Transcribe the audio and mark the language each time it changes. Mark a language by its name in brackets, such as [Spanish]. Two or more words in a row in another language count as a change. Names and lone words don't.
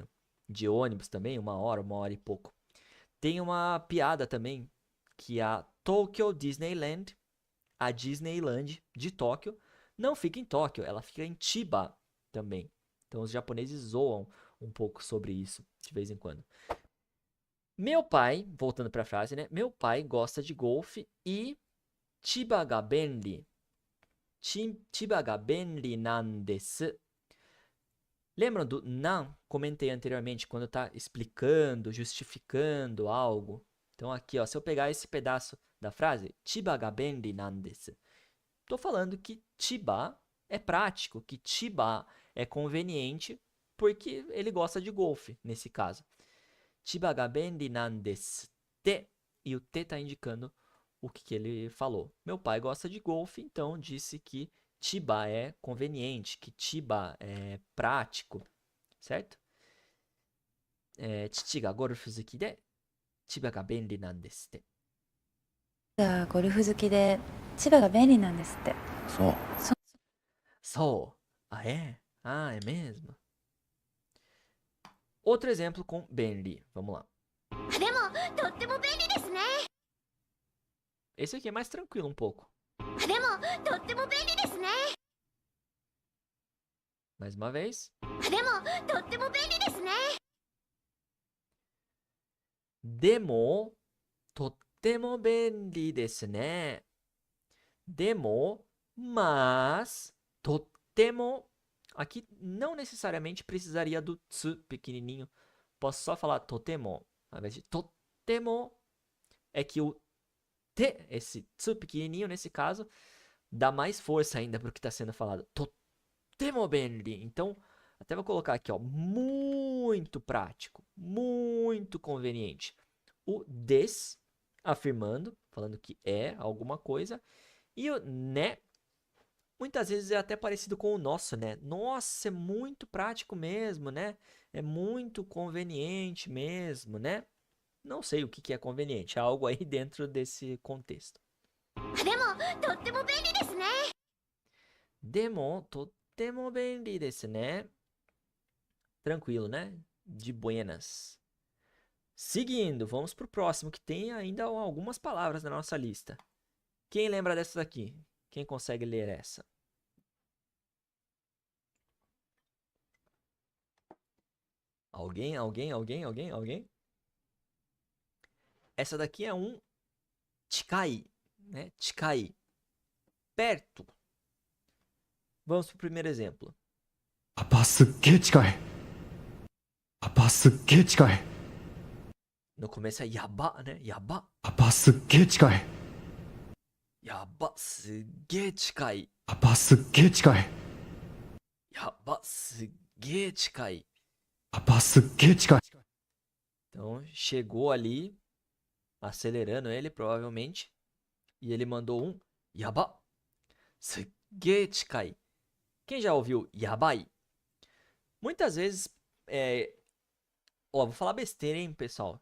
[Portuguese] De ônibus também, uma hora e pouco. Tem uma piada também, que a Tokyo Disneyland, a Disneyland de Tóquio, não fica em Tóquio, ela fica em Chiba também. Então os japoneses zoam um pouco sobre isso, de vez em quando. Meu pai, voltando para a frase, né? Meu pai gosta de golfe e [Japanese] 千葉が便利. 千葉が便利なんです. [Portuguese] Lembram do nan? Comentei anteriormente quando está explicando, justificando algo. Então aqui, ó, se eu pegar esse pedaço da frase, [Japanese] 千葉が便利なんです, [Portuguese] estou falando que Chiba é prático, que Chiba é conveniente, porque ele gosta de golfe, nesse caso. [Japanese] 千葉が便利なんですって, [Portuguese] e o te está indicando o que ele falou. Meu pai gosta de golfe, então disse que Chiba é conveniente, que Chiba é prático, certo? [Japanese] 父がゴルフ好きで千葉が便利なんですって. がゴルフ好きで千葉が便利なんですって。そう。 So. [Portuguese] Ah, é? Ah, é mesmo? Outro exemplo com benri. Vamos lá. [Japanese] でもとっても便利ですね。 [Portuguese] Esse aqui é mais tranquilo um pouco. [Japanese] でもとっても便利ですね。 [Portuguese] Mais uma vez. [Japanese] でもとっても便利ですね。でも、とっても便利ですね. Demo, [Portuguese] mas, tottemo. Aqui não necessariamente precisaria do tsu pequenininho. Posso só falar totemo. Ao invés de totemo, é que o te, esse tsu pequenininho nesse caso, dá mais força ainda para o que está sendo falado. [Japanese] とても便利. [Portuguese] Então, Até vou colocar aqui, ó, muito prático, muito conveniente. O des, afirmando, falando que é alguma coisa. E o né, muitas vezes é até parecido com o nosso, né? Nossa, é muito prático mesmo, né? É muito conveniente mesmo, né? Não sei o que é conveniente, é algo aí dentro desse contexto. [Japanese] でもとっても便利ですね。でも、とても便利ですね? [Portuguese] Tranquilo, né? De buenas. Seguindo, vamos pro próximo, que tem ainda algumas palavras na nossa lista. Quem lembra dessa daqui? Quem consegue ler essa? Alguém? Essa daqui é um chikai, né? Chikai. Perto. Vamos pro primeiro exemplo. [Japanese] パパすっげえ近い。パパすっげえ近い。 [Portuguese] No começo é yaba, né? [Japanese] Yaba. パパすっげえ近い。やば、すげえ近い. パパすっげえ近い。やば、すげえ近い. パパすっげえ近い。 [Portuguese] Então, chegou ali, acelerando ele, provavelmente. E ele mandou um [Japanese] やば、すげえ近い. [Portuguese] Quem já ouviu yabai? Muitas vezes, vou falar besteira, hein, pessoal.